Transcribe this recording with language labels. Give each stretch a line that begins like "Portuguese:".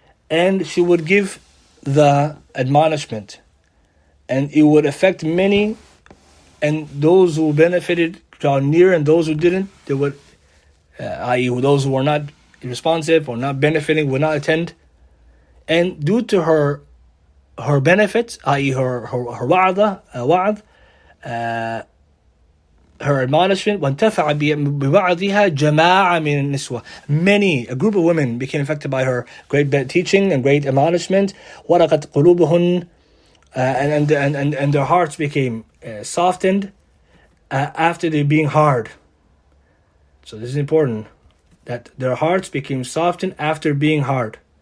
English: And she would give the admonishment, and it would affect many, and those who benefited draw near, and those who didn't, they would, i.e. those who were not responsive or not benefiting, would not attend. And due to her benefits, i.e. her wa'ad, her admonishment,
Arabic: وَانْتَفَعَ بِوَعْدِهَا جَمَاعَ مِنَ النِّسْوَةِ.
English: A group of women became affected by her great teaching and great admonishment.
Arabic: وَرَقَتْ قُلُوبُهُنْ,
English: and their hearts became softened after they being hard. So this is important, that their hearts became softened after being hard.